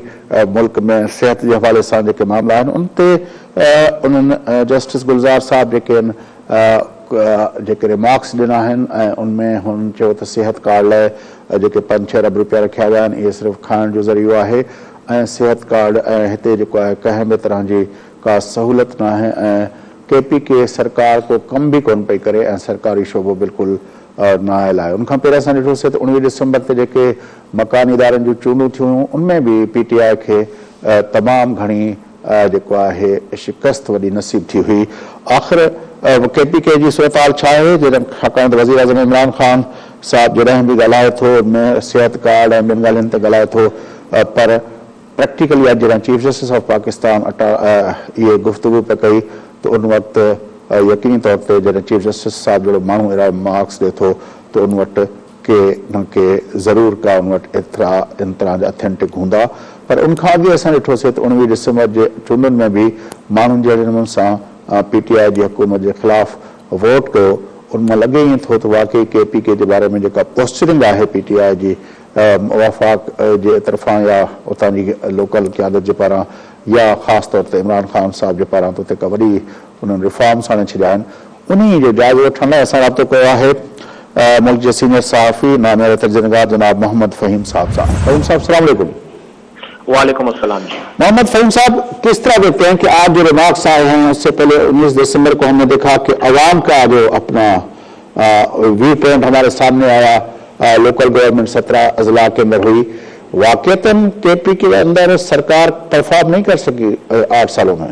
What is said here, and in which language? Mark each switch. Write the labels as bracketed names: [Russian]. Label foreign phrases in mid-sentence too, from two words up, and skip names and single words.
[Sindhi] मुल्क में सिहत जे हवाले सां जेके मामला आहिनि उन ते उन्हनि जस्टिस गुलज़ार साहब जेके रिमार्क्स ॾिना आहिनि ऐं उनमें हुननि चयो त सिहत कार्ड लाइ जेके 5-6 अरब रुपया रखिया विया आहिनि, इहे सिर्फ़ु खाइण जो ज़रियो आहे ऐं सिहत कार्ड ऐं हिते जेको आहे कंहिं बि तरह जी का सहूलियत न आहे ऐं KPK सरकार को कम भी कोन पई करे ऐं सरकारी शोबो बिल्कुलु नाअहल आहे। उनखां पहिरियों असां ॾिठोसीं त 19 दिसंबर ते जेके मकानी इदारनि जूं चूंडूं थियूं उनमें बि PTI खे तमामु घणी जेको आहे शिकस्त वॾी नसीब थी हुई। आख़िर KPK जी सूरताल छा आहे, छाकाणि त वज़ीर आज़म इमरान ख़ान साहब जॾहिं बि ॻाल्हाए थो उनमें सिहत कार्ड ऐं ॿिनि ॻाल्हियुनि ते ॻाल्हाए थो, पर प्रैक्टिकली अॼु जॾहिं [English] Chief Justice of Pakistan [Sindhi] इहे गुफ़्तगू पे कई त उन वक़्तु यकीनी तौर ते जॾहिं [English] Chief Justice [Sindhi] साहब जहिड़ो माण्हू अहिड़ा मार्क्स ॾिए थो त उन वटि के न के ज़रूर का उन वटि इन तरह जा ऑथेंटिक हूंदा। पर उनखां अॻु असां ॾिठोसीं त 19 दिसंबर जे चूंडुनि में बि माण्हुनि जहिड़े नमूने सां PTI जी हुकूमत जे ख़िलाफ़ वोट कयो। उनमां लॻे ईअं थो त वाकई KPK जे बारे में जेका पोस्चरिंग आहे PTI जी वफ़ाक़ जे तरफ़ां या उतां जी लोकल क़यादत जे पारां या ख़ासि तौर ते इमरान ख़ान साहब जे पारां त उते का वॾी उन्हनि रिफॉर्म्स आणे छॾिया आहिनि। उन्ही जो जाइज़ो वठण लाइ असां राब्तो कयो आहे मुल्क के सीनियर सहाफ़ी नामियार तर्जुमेगार जनाब मोहम्मद फ़हीम साहब सां। फ़हीम साहब [Arabic] السلام علیکم. وعلیکم السلام जी। [Urdu] محمد فہیم صاحب، کس طرح دیکھتے ہیں کہ آج جو ریمارکس آئے ہیں، اس سے پہلے 19 دسمبر کو ہم نے دیکھا کہ عوام کا جو اپنا [English] view point [Urdu] ہمارے سامنے آیا, [English] local government [Urdu] 17 اضلاع کے اندر ہوئی، واقعتاً KPK کے اندر سرکار پرفارم نہیں کر سکی 8 سالوں میں.